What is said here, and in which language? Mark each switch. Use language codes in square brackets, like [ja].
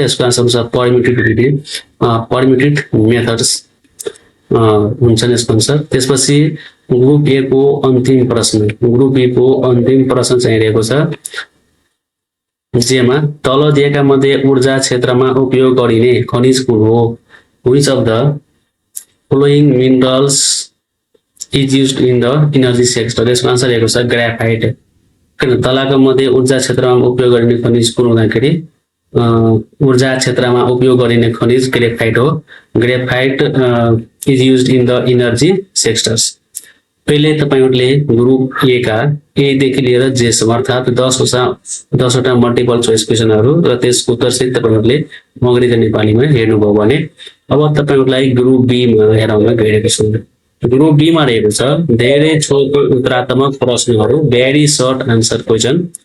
[ne] यसको आन्सर हुन्छ permitted विधि, permitted methods हुन्छन् यसको आन्सर। त्यसपछि ग्रुप ए को अन्तिम प्रश्न, ग्रुप ए को अन्तिम प्रश्न चाहिँ रहेको छ जेमा तल दिएका मध्ये ऊर्जा क्षेत्रमा उपयोग गरिने खनिज कुन हो? [en] Which of the following minerals is used in the energy sector? [ne] यसको आन्सर रहेको छ ग्राफाइट। तलका मध्ये ऊर्जा क्षेत्रमा उपयोग गरिने खनिज कुन हुँदाखेरि ऊर्जा क्षेत्रमा उपयोग गरिने खनिज ग्रेफाइट हो। [en] Graphite is used in the energy sectors. [ne] पहिले तपाईहरुले ग्रुप ए का ए देखि लिएर जेसम्म अर्थात 10 वटा मल्टिपल चोइस क्वेशनहरु र त्यसको उत्तर सहित तपाईहरुले अंग्रेजी नेपालीमा हेर्नुभयो भने अब तपाईहरुलाई ग्रुप बी मा हेराउन गइरहेको छु। ग्रुप बी मा रहेको छ धेरै छोटो उत्तरात्मक प्रश्नहरु, [en] Very short answer question.